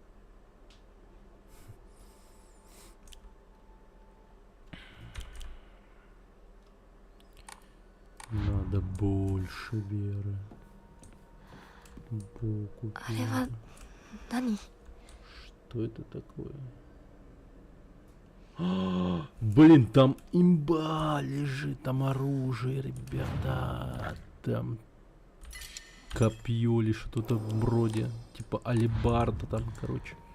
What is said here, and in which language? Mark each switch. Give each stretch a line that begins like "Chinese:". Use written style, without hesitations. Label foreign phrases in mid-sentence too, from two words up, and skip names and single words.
Russian: Надо больше веры. Богу
Japanese: あれは
Russian: веры.
Japanese: 何？
Russian: Что это такое? Блин, там имба лежит, там оружие, ребята. Там копье или что-то вроде. Типа алебарда там, короче.